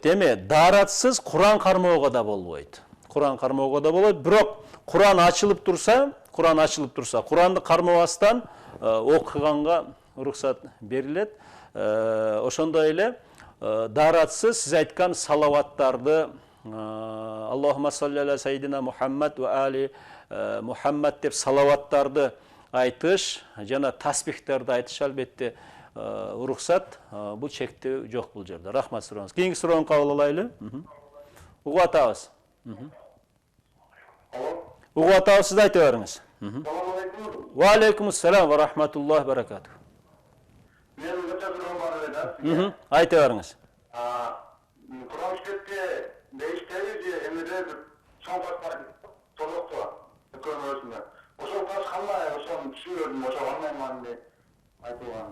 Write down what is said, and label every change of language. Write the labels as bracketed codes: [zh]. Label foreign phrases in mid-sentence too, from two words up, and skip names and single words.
[ky] Эми даратсыз Кур'ан кармоого да болбойт. Кур'ан кармоого да болот, бирок Кур'ан ачылып турса, Кур'анды кармабастан окуганга уруксат берилет. Ошондой эле даратсыз сиз айткан салаваттарды, [ar] اللهم صل على سيدنا محمد وآل محمد [ky] деп салаваттарды айтыш, жана тасбихтерди айтыш албетте уруксат. Бул чектөө жок бул жерде. Рахмат сурооңуз. Кийинки суроону кабыл алайлы. Угуп атабыз. Угуп атабыз, сиз айта бериңиз. [ar] وعليكم السلام ورحمة الله وبركاته. [ky] Мен өтө турган бар эле. Айта бериңиз. Кур'ан китепте дейиштеби эмеде бир чоң бар, толук бар. Көрмөсүндө. Ошол таш кандай, ошону түшүнбөдүм, ошо кандай маани айтылган.